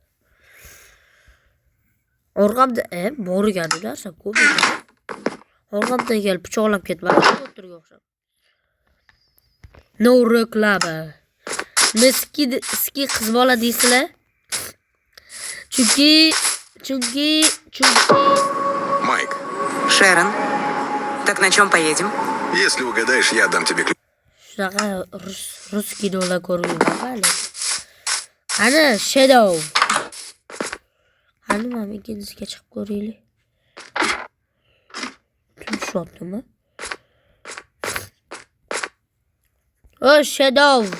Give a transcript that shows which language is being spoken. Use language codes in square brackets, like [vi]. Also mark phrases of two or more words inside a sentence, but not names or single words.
[uz] Orqamda borgan narsa ko'p. Orqamdan kelib pichoqlab ketmadi. O'tirga o'xshab. No reklama. Meski qiz bola deysizlar. Chunki. [ru] Майк, Шерон, так на чем поедем? если угадаешь, я дам тебе ключ. [uz] Shunaqa rus kinolar ko'rmayman. Ana Shadow. Qani mana ikkinchisiga chiqib ko'raylik. Tushotdimi? O Shadow.